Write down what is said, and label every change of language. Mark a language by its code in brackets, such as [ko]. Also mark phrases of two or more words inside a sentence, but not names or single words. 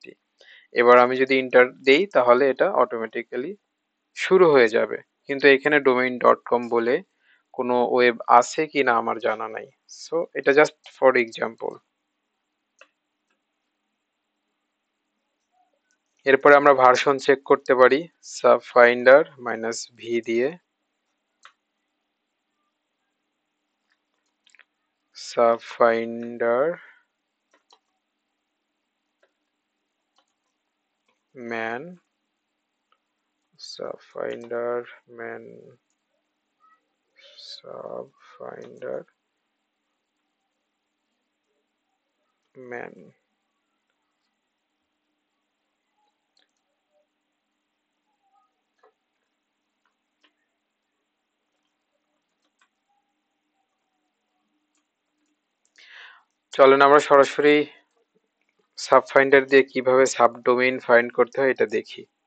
[bn] এবার আমি যদি ইন্টার দেই তাহলে এটা অটোমেটিক্যালি শুরু হয়ে যাবে, কিন্তু এখানে domain.com বলে কোনো ওয়েব আছে কি না আমার জানা নাই। সো এটা [en] just for example. [bn] এরপরে আমরা ভার্সন চেক করতে পারি, subfinder -v দিয়ে। [en] subfinder man, subfinder man, subfinder man। [bn] চলেন আমরা সরাসরি সাবফাইন্ডার দিয়ে কিভাবে [en] subdomain find [bn] করতে হয় এটা দেখি।